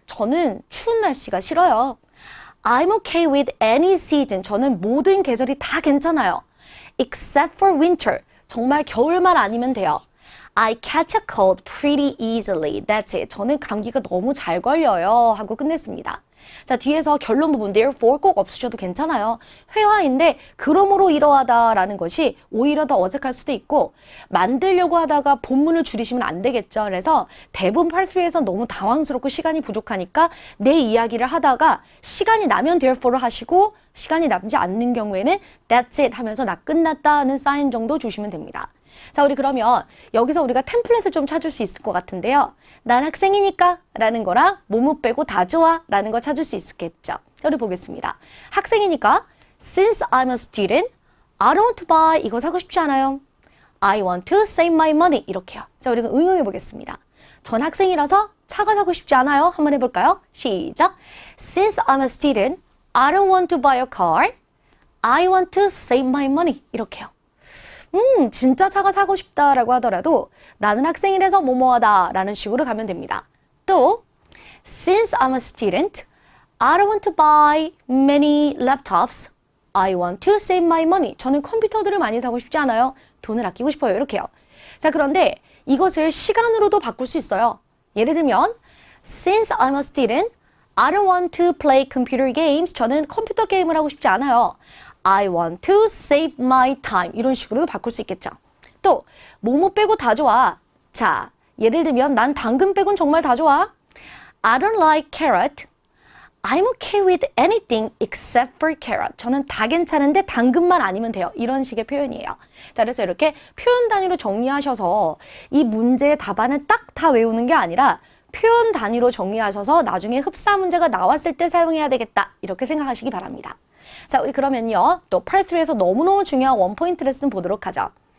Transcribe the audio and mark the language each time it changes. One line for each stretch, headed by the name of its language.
Korean: 저는 추운 날씨가 싫어요.
English: I'm okay with any season.
Korean: 저는 모든 계절이 다 괜찮아요.
English: Except for winter.
Korean: 정말 겨울만 아니면 돼요.
English: I catch a cold pretty easily. That's it.
Korean: 저는 감기가 너무 잘 걸려요. 하고 끝냈습니다. 자, 뒤에서 결론 부분 therefore 꼭 없으셔도 괜찮아요. 회화인데 그러므로 이러하다라는 것이 오히려 더 어색할 수도 있고 만들려고 하다가 본문을 줄이시면 안 되겠죠. 그래서 대부분 팔수에서 너무 당황스럽고 시간이 부족하니까 내 이야기를 하다가 시간이 나면 therefore를 하시고 시간이 남지 않는 경우에는
English: that's it
Korean: 하면서 나 끝났다는 사인 정도 주시면 됩니다. 자, 우리 그러면 여기서 우리가 템플릿을 좀 찾을 수 있을 것 같은데요. 난 학생이니까 라는 거랑 뭐뭐 빼고 다 좋아 라는 거 찾을 수 있겠죠. 자, 우리 보겠습니다. 학생이니까
English: Since I'm a student, I don't want to buy
Korean: 이거 사고 싶지 않아요.
English: I want to save my money
Korean: 이렇게요. 자, 우리가 응용해 보겠습니다. 전 학생이라서 차가 사고 싶지 않아요. 한번 해볼까요? 시작.
English: Since I'm a student, I don't want to buy a car. I want to save my money
Korean: 이렇게요. 진짜 차가 사고 싶다라고 하더라도 나는 학생이라서 뭐뭐하다 라는 식으로 가면 됩니다.
English: 또 Since I'm a student, I don't want to buy many laptops. I want to save my money.
Korean: 저는 컴퓨터들을 많이 사고 싶지 않아요. 돈을 아끼고 싶어요. 이렇게요. 자, 그런데 이것을 시간으로도 바꿀 수 있어요. 예를 들면
English: Since I'm a student, I don't want to play computer games.
Korean: 저는 컴퓨터 게임을 하고 싶지 않아요.
English: I want to save my time.
Korean: 이런 식으로 바꿀 수 있겠죠. 또 뭐뭐 빼고 다 좋아. 자, 예를 들면 난 당근 빼곤 정말 다 좋아.
English: I don't like carrot. I'm okay with anything except for carrot.
Korean: 저는 다 괜찮은데 당근만 아니면 돼요. 이런 식의 표현이에요. 자, 그래서 이렇게 표현 단위로 정리하셔서 이 문제의 답안을 딱 다 외우는 게 아니라 표현 단위로 정리하셔서 나중에 흡사 문제가 나왔을 때 사용해야 되겠다. 이렇게 생각하시기 바랍니다. 자, 우리 그러면요. 또 Part 3에서 너무너무 중요한 원포인트 레슨 보도록 하죠.